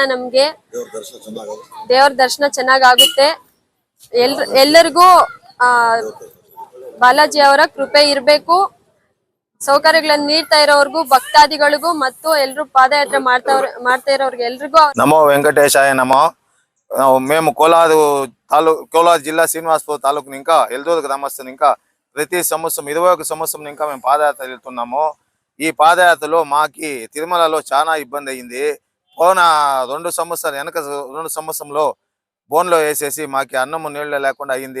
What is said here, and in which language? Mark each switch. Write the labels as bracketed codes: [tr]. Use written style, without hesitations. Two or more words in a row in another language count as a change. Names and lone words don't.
[kn] ನಮ್ಗೆ ದೇವ್ರ ದರ್ಶನ ಚೆನ್ನಾಗುತ್ತೆ. ಎಲ್ಲರಿಗೂ ಬಾಲಾಜಿ ಅವರ ಕೃಪೆ ಇರ್ಬೇಕು. ಸೌಕರ್ಯಗಳನ್ನು ನೀಡ್ತಾ ಇರೋರ್ಗೂ, ಭಕ್ತಾದಿಗಳಿಗೂ ಮತ್ತು ಎಲ್ರು ಪಾದಯಾತ್ರೆ ಮಾಡ್ತಾ ಇರೋರ್ಗೆ ಎಲ್ರಿಗೂ [sa] ನಮೋ ವೆಂಕಟೇಶಾಯ నమో. [te] మేము కోలార్ జిల్లా శ్రీనివాసపూర్ తాలూకు ఇంకా ఎల్దూరు గ్రామస్తులు ఇంకా ప్రతి సంవత్సరం 21 సంవత్సరం ఇంకా మేము పాదయాత్ర వెళ్తున్నాము. ఈ పాదయాత్రలో మాకి తిరుమలలో చాలా ఇబ్బంది అయింది. పోన 2 సంవత్సరంలో బోన్లో వేసేసి మాకి అన్నము నీళ్ళు లేకుండా అయింది.